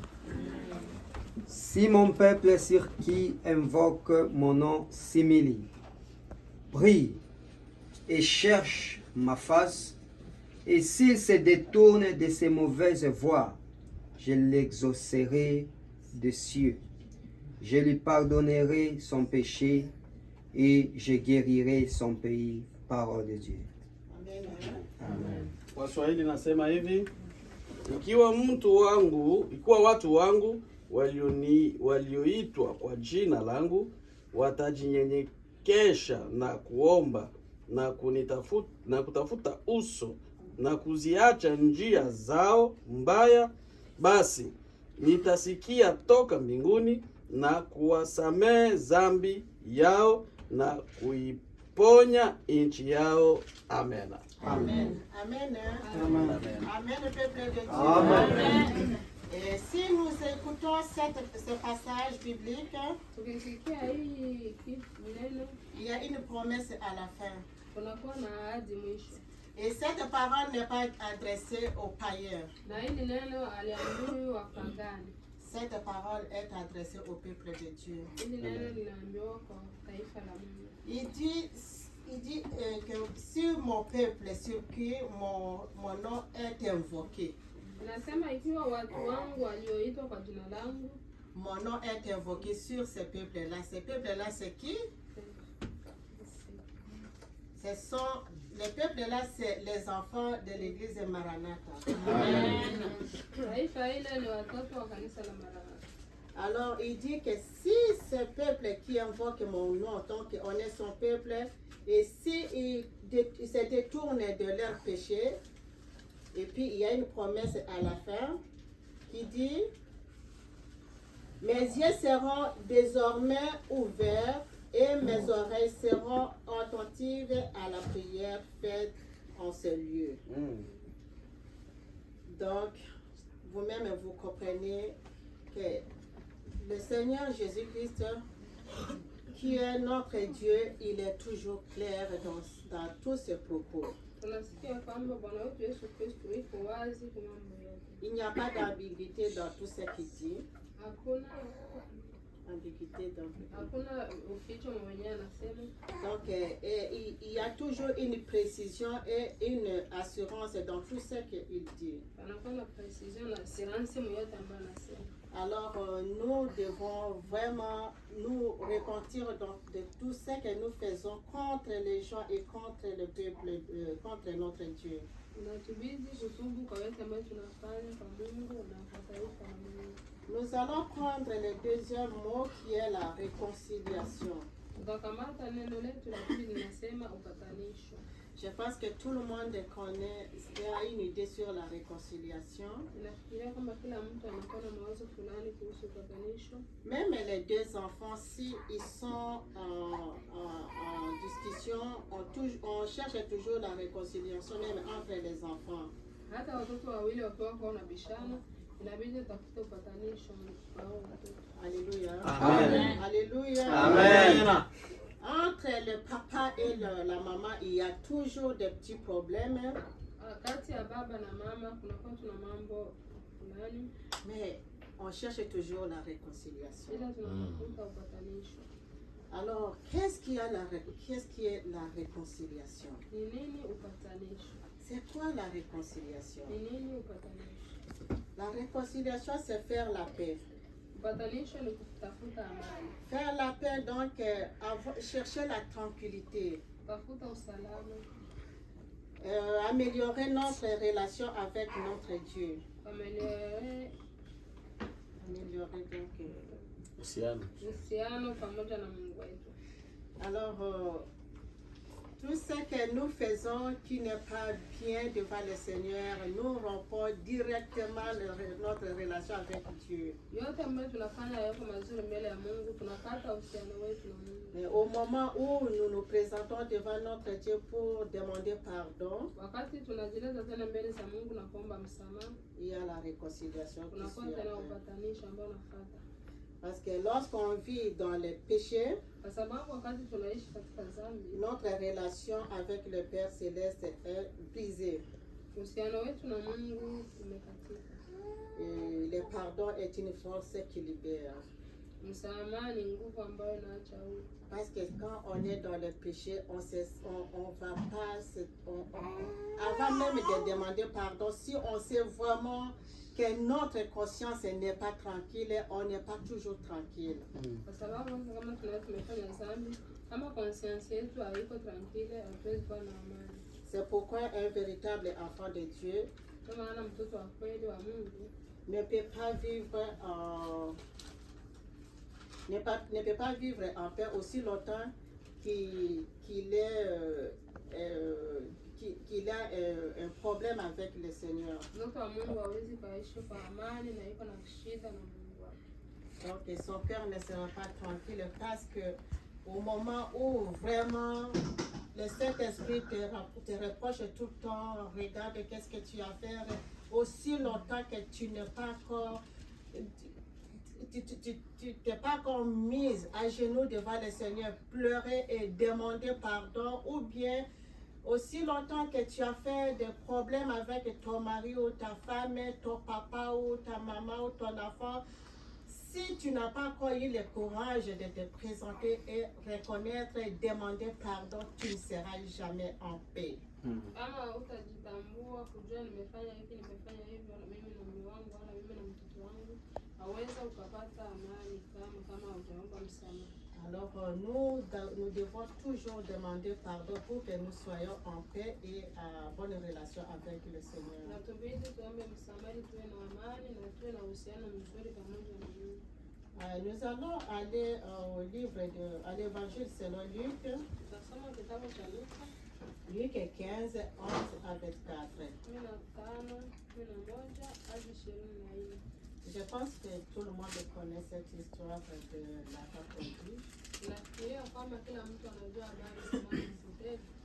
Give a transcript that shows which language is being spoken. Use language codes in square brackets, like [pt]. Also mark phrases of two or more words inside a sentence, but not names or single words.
[fr] Si mon peuple sur qui invoque mon nom s'humilie, prie et cherche ma face, et s'il se détourne de ses mauvaises voies, je l'exaucerai des cieux. Je lui pardonnerai son péché et je guérirai son pays. Parole de Dieu. Amen. [sw] Waswahili nasema hivi, ikiwa watu wangu walioitwa kwa jina langu watajinyenyekesha na kuomba na kutafuta uso na kuziacha njia zao mbaya, basi nitasikia toka mbinguni na kuwasamehe dhambi yao na kuiponya nchi yao. Amen. Amen. Amen. Amen. [fr] Amen, peuple de Dieu. Amen. Et si nous écoutons ce passage biblique, [sw] Tukisikia hii neno [fr] il y a une promesse à la fin. [sw] kunakuwa na ahadi mwisho. [fr] Et cette parole n'est pas adressée aux païens. [sw] Na hili neno aliambiwa wapagani. [fr] Cette parole est adressée au peuple de Dieu. [sw] Hili neno linaambiwa kwa taifa la Mungu. [fr] Il dit que sur mon peuple, sur qui mon nom est invoqué, [sw] Nasema ikiwa watu wangu walioitwa kwa jina langu, [fr] mon nom est invoqué sur ce peuple-là. Ce peuple-là, c'est qui? Ce sont, les peuples-là, c'est les enfants de l'église Maranatha. [sw] Amen. Taifa hilo ni watoto wa kanisa la Maranatha. [fr] Alors, il dit que si ce peuple qui invoque mon nom, donc on est son peuple, et si ils se détournent de leur péché, et puis il y a une promesse à la fin qui dit: mes yeux seront désormais ouverts et mes oreilles seront attentives à la prière faite en ce lieu. Donc, vous-même, vous comprenez que le Seigneur Jésus-Christ, qui est notre Dieu, il est toujours clair dans tous ses propos. [sw] Tunasikia kwamba Bwana wetu Yesu Kristo yuko wazi kwa mambo yote. [fr] Il n'y a pas d'ambiguïté dans tout ce qu'il dit. [sw] Hakuna Ambiguïté hakuna uficho mwenyewe anasema. [fr] Donc, il y a toujours une précision et une assurance dans tout ce qu'il dit. [sw] Anakuwa na precision na assurance myote ambayo anasema. [fr] Alors, nous devons vraiment nous repentir de tout ce que nous faisons contre les gens et contre le peuple, contre notre Dieu. [sw] Inatubidi kutubu kwa yote ambayo tunafanya kwa Mungu na kwa taifa la Mungu. [fr] Nous allons prendre le deuxième mot qui est la réconciliation. [sw] Tutakamata neno letu la pili linasema upatanisho. [fr] Je pense que tout le monde connaît, a une idée sur la réconciliation. [sw] Nafikiria kwamba kila mtu anakuwa na mawazo fulani kuhusu upatanisho. [fr] Même les deux enfants, si ils sont en discussion, on cherche toujours la réconciliation même entre les enfants. [sw] Hata watoto wawili wakiwa kwa unabishana, inabidi utafute upatanisho wao watoto. Alléluia. Amen. Alléluia. Amen. [fr] Entre le papa et la maman, il y a toujours des petits problèmes. [sw] Kati ya baba na mama kunakuwa tuna mambo fulani, [fr] Mais on cherche toujours la réconciliation. [sw] ila tunatafuta upatanisho. [fr] Alors, qu'est-ce qui est la réconciliation? [sw] Ni nini upatanisho? [fr] C'est quoi la réconciliation? [sw] Ni nini upatanisho? [fr] La réconciliation, c'est faire la paix. [sw] Upatanisho ni kutafuta amani. [fr] Faire la paix, donc, chercher la tranquillité. [sw] Kutafuta usalama. [fr] Améliorer notre relation avec notre Dieu. Améliorer donc. [sw] uhusiano pamoja na Mungu wetu. [fr] Alors, tout ce que nous faisons qui n'est pas bien devant le Seigneur, nous rompons directement notre relation avec Dieu. [sw] Yote ambayo tunafanya yako mazuri mbele ya Mungu, tunakata uhusiano wetu na Mungu. [fr] Mais au moment où nous nous présentons devant notre Dieu pour demander pardon, [sw] Wakati tunajileta tena mbele za Mungu na kuomba msamaha, [fr] il y a la réconciliation qui [sw] tunakuwa [fr] suit [sw] tena [fr] après. [sw] upatanisho ambao unafuata. [fr] Parce que lorsqu'on vit dans le péché, [sw] Kwa sababu wakati tunaishi katika dhambi, [fr] notre relation avec le Père Céleste est brisée. [sw] uhusiano wetu na Mungu umekatika. [fr] Et le pardon est une force qui libère. [sw] Msamaha ni nguvu ambayo inaacha huru. [fr] Parce que quand on est dans le péché, on va pas, avant même de demander pardon, si on sait vraiment que notre conscience n'est pas tranquille, on n'est pas toujours tranquille. [sw] Kwa sababu kama tumefanya dhambi, kama conscience yetu haiko tranquille, hatuwezi kuwa na amani. [fr] C'est pourquoi un véritable enfant de Dieu [sw] Kama maana mtoto wa kweli wa Mungu [fr] ne peut pas vivre ne peut pas vivre en paix aussi longtemps qu'il a un problème avec le Seigneur. [sw] mtoto wa Mungu hawezi kuishi kwa amani na iko na shida na Mungu wake. [fr] Donc son cœur ne sera pas tranquille parce que au moment où vraiment le Saint-Esprit te reproche tout le temps, regarde qu'est-ce que tu as fait, aussi longtemps que tu n'es pas encore, tu t'es pas encore mise à genoux devant le Seigneur, pleurer et demander pardon, ou bien aussi longtemps que tu as fait des problèmes avec ton mari ou ta femme, ton papa ou ta maman ou ton enfant, si tu n'as pas encore eu le courage de te présenter et reconnaître et demander pardon, tu ne seras jamais en paix. [sw] Kama utajitambua kujua nimefanya hivyo na mimi na mume wangu wala mimi na mtoto wangu, haweza ukapata amani kama hujaomba msamaha. [fr] Alors nous devons toujours demander pardon pour que nous soyons en paix et en bonne relation avec le Seigneur. [sw] Natubidi tuombe msamaha ili tuwe na amani na tuwe na uhusiano mzuri pamoja na Mungu. [fr] Nous allons aller au livre à l'évangile selon Luc. [sw] Tutasoma kitabu cha Luka [fr] Luc 15, 11 à 24. [sw] 15:11 hadi 24. [fr] Je pense que tout le monde connaît cette histoire de la raconter. [sw] Nafikiria kwamba kila mtu anajua habari za Yesu.